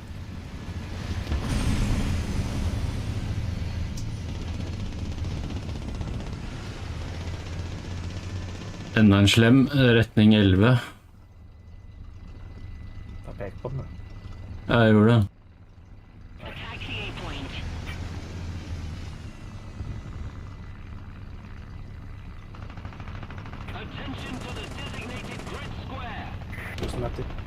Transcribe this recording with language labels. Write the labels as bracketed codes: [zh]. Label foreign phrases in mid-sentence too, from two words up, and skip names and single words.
[no] Enda en slem, retning 11. Jeg peker på den, da. Jeg gjorde det. [en] Attack the A point. Attention to the designated grid square. [no] 1000 meter.